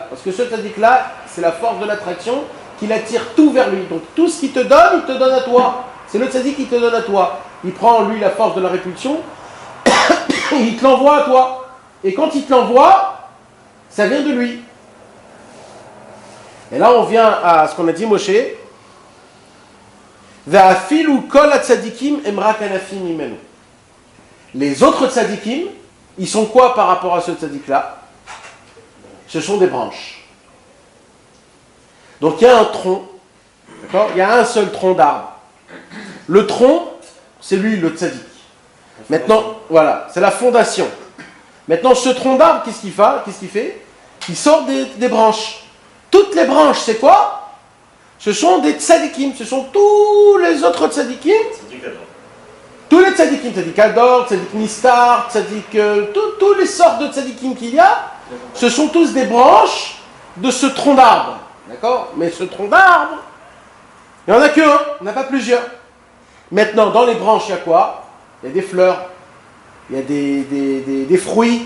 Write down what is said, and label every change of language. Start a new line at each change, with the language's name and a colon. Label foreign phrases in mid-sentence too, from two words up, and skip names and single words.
French: Parce que ce tzaddik-là, c'est la force de l'attraction qui attire tout vers lui. Donc tout ce qu'il te donne, il te donne à toi. C'est le tzaddik qui te donne à toi. Il prend en lui la force de la répulsion et il te l'envoie à toi. Et quand il te l'envoie, ça vient de lui. Et là, on vient à ce qu'on a dit, Moshe.
Hebrew: ואפילו כל הצדיקים אמרה כנפים ממנו.
French: Les autres tzadikim, ils sont quoi par rapport à ce tzaddik-là? Ce sont des branches. Donc il y a un tronc, d'accord? Il y a un seul tronc d'arbre. Le tronc, c'est lui le tzaddik. Maintenant, voilà, c'est la fondation. Maintenant, ce tronc d'arbre, qu'est-ce qu'il fait? Il sort des branches. Toutes les branches, c'est quoi? Ce sont des tzadikim. Ce sont tous les autres tzadikim. Tous les tzadikim,
Hebrew: צדיק הדור, צדיק נסתר,
French: tzadik, tous les sortes de tzadikim qu'il y a, ce sont tous des branches de ce tronc d'arbre. D'accord? Mais ce tronc d'arbre, il n'y en a qu'un, il n'y en a pas plusieurs. Maintenant, dans les branches, il y a quoi? Il y a des fleurs, il y a des fruits.